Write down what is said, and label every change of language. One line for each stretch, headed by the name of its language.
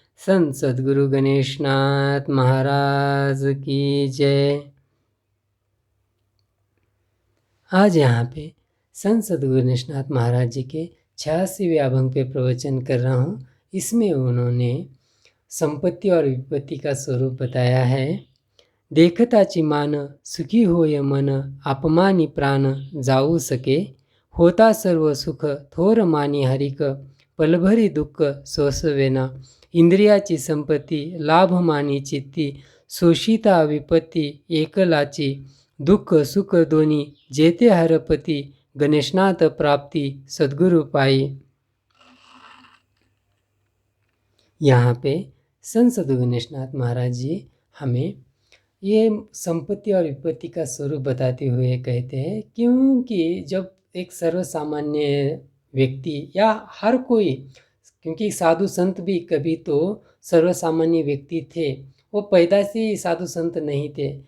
Hindi: संत सद्गुरु गणेशनाथ महाराज की जय। आज यहाँ पे संत सद्गुरु गणेशनाथ महाराज जी के 86वें अभंग पे प्रवचन कर रहा हूँ। इसमें उन्होंने संपत्ति और विपत्ति का स्वरूप बताया है।
Marathi: देखताची मान सुखी होय मन, अपमानी प्राण जाऊ सके, होता सर्व सुख थोर मानी हरिक, पलभरी दुःख सोसवेना, इंद्रियाची संपत्ती लाभ मानी चित्ती, शोषिता विपत्ती एकलाची, दुःख सुख दोन्ही जेते हरपती, गणेशनाथ प्राप्ती सद्गुरु पाई।
Hindi: यहाँ पे संत सद्गुरु गणेशनाथ महाराज जी हमें ये संपत्ति और विपत्ति का स्वरूप बताते हुए कहते हैं, क्योंकि जब एक सर्वसामान्य व्यक्ति या हर कोई, क्योंकि साधु संत भी कभी तो सर्वसामान्य व्यक्ति थे, वो पैदा से ही साधु संत नहीं थे।